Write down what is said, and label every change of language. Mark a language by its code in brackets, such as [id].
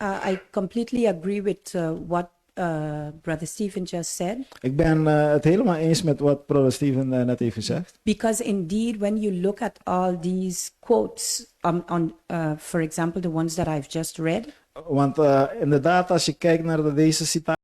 [en] I completely agree with what Brother Stephen just said. [nl] Ik ben het helemaal eens met wat Brother Stephen net heeft gezegd. [en] Because indeed, when you look at all these quotes, for example, the ones that I've just read, [nl] Want inderdaad, als je kijkt naar deze citaten